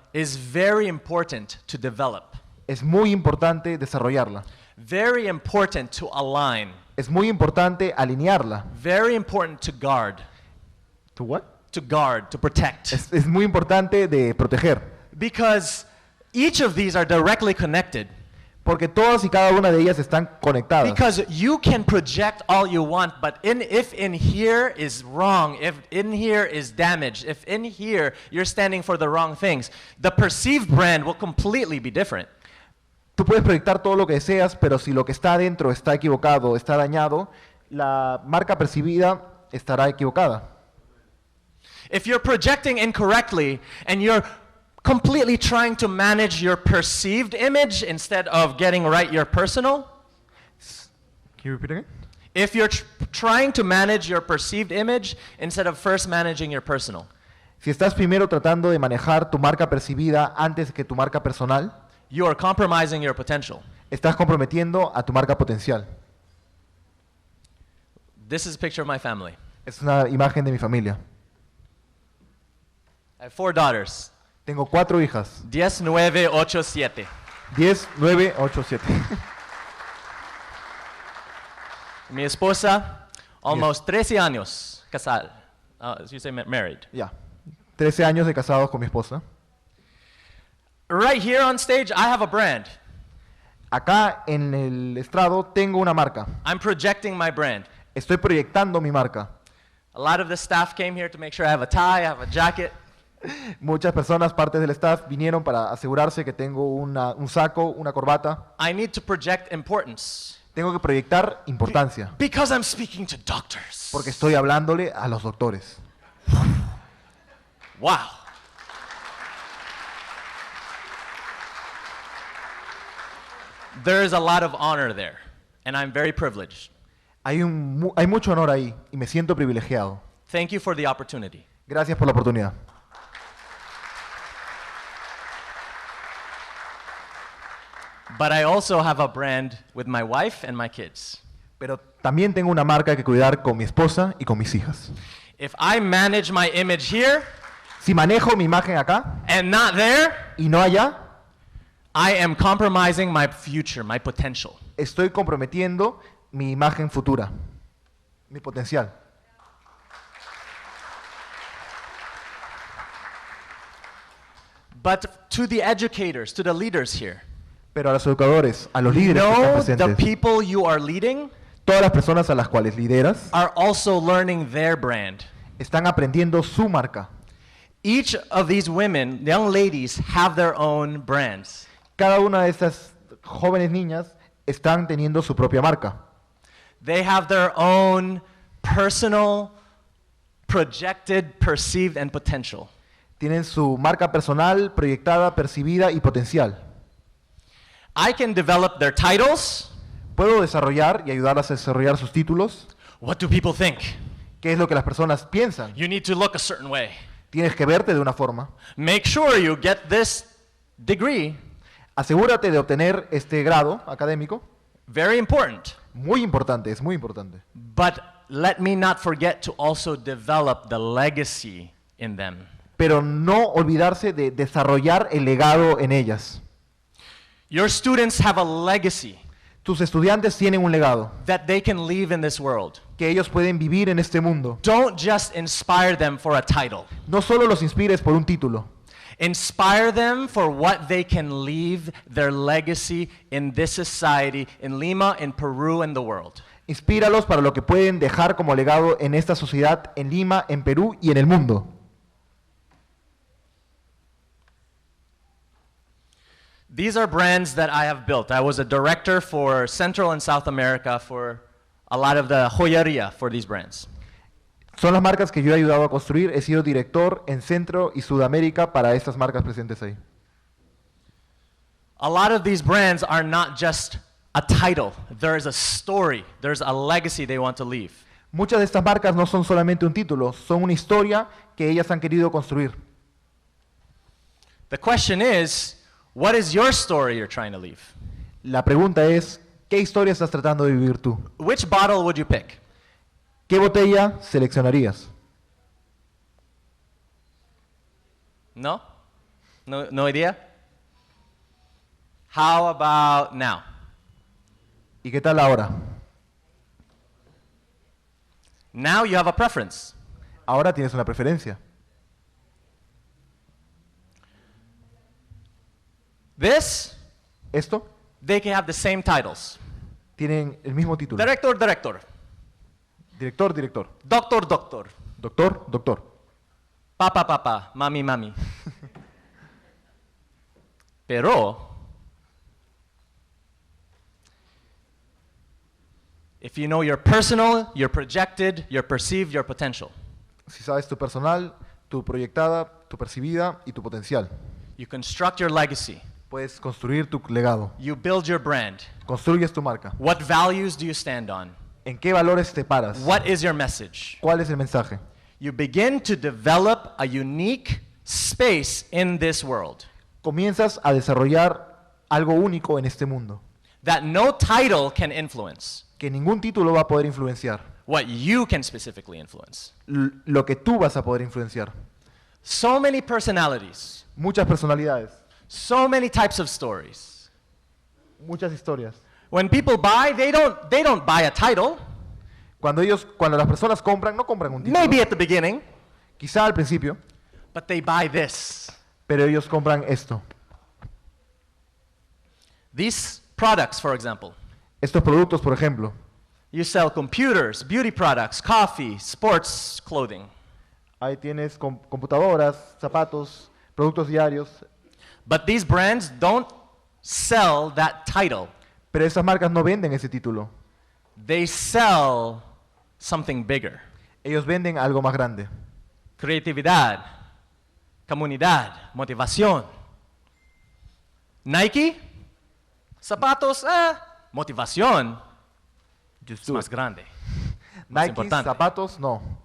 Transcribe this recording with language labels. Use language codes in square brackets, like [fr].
[en] is very important to develop. [es] es muy importante desarrollarla. [en] Very important to align. [es] Es muy importante alinearla. [en] Very important to guard. ¿Tu what? To guard, to protect. [es] Es muy importante de proteger. [en] Because each of these are directly connected. [es] Porque todas y cada una de ellas están conectadas. [en] Because you can project all you want, but if in here is wrong, if in here is damaged, if in here you're standing for the wrong things, the perceived brand will completely be different. [es] Tú puedes proyectar todo lo que deseas, pero si lo que está adentro está equivocado, está dañado, la marca percibida estará equivocada. [en] If you're projecting incorrectly and you're completely trying to manage your perceived image instead of getting right your personal, Can you repeat again? if you're trying to manage your perceived image instead of first managing your personal, [es] Si estás primero tratando de manejar tu marca percibida antes que tu marca personal, [en] you are compromising your potential. [es] estás comprometiendo a tu marca potencial. [en] This is a picture of my family. [es] Es una imagen de mi familia. [en] I have 4 daughters. [es] Tengo 4 hijas. [en] 10, 9, 8, 7. [es] 10, 9, 8, 7. Mi esposa, [en] almost [es] 13 años casada. [en] You say married. [es] Ya. 13 años de casados con mi esposa. [en] Right here on stage, I have a brand. [es] Acá en el estrado tengo una marca. [en] I'm projecting my brand. [es] Estoy proyectando mi marca. [en] A lot of the staff came here to make sure I have a tie, I have a jacket. [es] Muchas personas, partes del staff, vinieron para asegurarse que tengo un saco, una corbata. [en] I need to project importance. [es] Tengo que proyectar importancia, [en] Because I'm speaking to doctors. [es] porque estoy hablándole a los doctores. [en] Wow. There is a lot of honor there, and I'm very privileged. [es] Hay mucho honor ahí y me siento privilegiado. [en] Thank you for the opportunity. [es] Gracias por la oportunidad. [en] But I also have a brand with my wife and my kids. [es] Pero también tengo una marca que cuidar con mi esposa y con mis hijas. [en] If I manage my image here [es] Si manejo mi imagen acá [en] and not there, [es] y no allá, [en] I am compromising my future, my potential. [es] estoy comprometiendo mi imagen futura, mi potencial. [en] But to the educators, to the leaders here, [es] Pero a los educadores, a los líderes que están [en] know the [es] presentes, [en] people you are leading [es] todas las personas a las cuales lideras, [en] are also learning their brand. [es] están aprendiendo su marca. [en] Each of these women, young ladies, have their own brands. [es] Cada una de estas jóvenes niñas están teniendo su propia marca. [en] They have their own personal, projected, perceived, and potential. [es] Tienen su marca personal, proyectada, percibida y potencial. [en] I can develop their titles. [es] Puedo desarrollar y ayudarlas a desarrollar sus títulos. [en] What do people think? [es] ¿Qué es lo que las personas piensan? [en] You need to look a certain way. [es] Tienes que verte de una forma. [en] Make sure you get this degree. [es] Asegúrate de obtener este grado académico. [en] Very important. [es] Muy importante, es muy importante. [en] But let me not forget to also develop the legacy in them. [es] Pero no olvidarse de desarrollar el legado en ellas. [en] Your students have a legacy [es] Tus estudiantes tienen un legado [en] that they can leave in this world. [es] que ellos pueden vivir en este mundo. [en] Don't just inspire them for a title. [es] No solo los inspires por un título. [en] Inspire them for what they can leave their legacy in this society, in Lima, in Peru, and the world. [es] Inspíralos para lo que pueden dejar como legado en esta sociedad, en Lima, en Perú y en el mundo. [en] These are brands that I have built. I was a director for Central and South America for a lot of the joyería for these brands. [es] Son las marcas que yo he ayudado a construir. He sido director en Centro y Sudamérica para estas marcas presentes ahí. [en] A lot of these brands are not just a title. There's a story. There's a legacy they want to leave. [es] Muchas de estas marcas no son solamente un título, son una historia que ellas han querido construir. [en] The question is, what is your story you're trying to leave? [es] La pregunta es, ¿qué historia estás tratando de vivir tú? [en] Which bottle would you pick? [es] ¿Qué botella seleccionarías? [en] No? No idea? How about now? [es] ¿Y qué tal ahora? [en] Now you have a preference. [es] Ahora tienes una preferencia. [en] This, [es] Esto [en] they can have the same titles. [es] tienen el mismo título. [en] Director, director. [es] Director, director. [en] Doctor, doctor. [es] Doctor, doctor. Papa, papa. Mami, mami. [en] Pero, if you know your personal, your projected, your perceived, your potential, [es] Si sabes tu personal, tu proyectada, tu percibida y tu potencial, [en] you construct your legacy. [es] puedes construir tu legado. [en] You build your brand. [es] Construyes tu marca. [en] What values do you stand on? [es] ¿En qué valores te paras? [en] What is your message? [es] ¿Cuál es el mensaje? [en] You begin to develop a unique space in this world [es] Comienzas a desarrollar algo único en este mundo, [en] that no title can influence, [es] que ningún título va a poder influenciar, [en] what you can specifically influence. [es] lo que tú vas a poder influenciar. [en] So many personalities, [es] Muchas personalidades, [en] so many types of stories. [es] muchas historias. [en] When people buy, they don't buy a title. [es] Cuando las personas compran, no compran un título, [en] Maybe at the beginning, [es] quizá al principio, [en] but they buy this. [es] pero ellos compran esto. [en] These products, for example. [es] Estos productos, por ejemplo, [en] You sell computers, beauty products, coffee, sports clothing. [es] ahí tienes computadoras, zapatos, productos diarios, [en] But these brands don't sell that title. [es] pero esas marcas no venden ese título. [en] They sell something bigger. [es] Ellos venden algo más grande. Creatividad, comunidad, motivación. Nike, zapatos, motivación [en] Just [es] es [en] do [es] más [en] it. [es] grande. Más Nike, importante. zapatos, no.